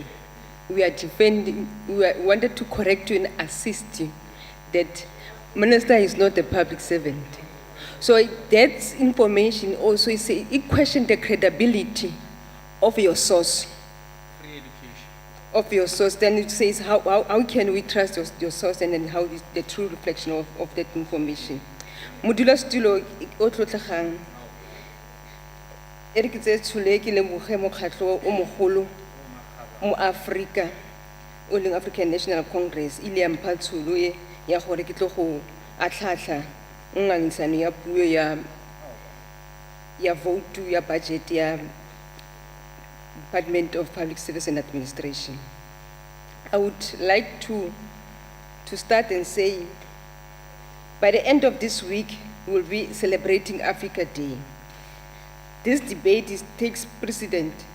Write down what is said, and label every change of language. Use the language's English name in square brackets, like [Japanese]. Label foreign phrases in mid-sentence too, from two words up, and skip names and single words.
[English] We are defending, wanted to correct you and assist you that Minister is not a public servant. So that information also is it questions the credibility of your source. Of your source, then it says how can we trust your source, and then how is the true reflection of that information. [Tswana] Modula Stulo Otlotlagang Eric Zetsule ke leboge mokgatlo o mogolo mo Africa o leng African National Congress ile ya mpha tsholo e ya gore ke tlo go atlhatlha ngangisano ya puo ya vote ya budget ya Department of Public Service and Administration. [English] I would like to start and say, by the end of this week, we will be celebrating Africa Day. This debate takes precedent.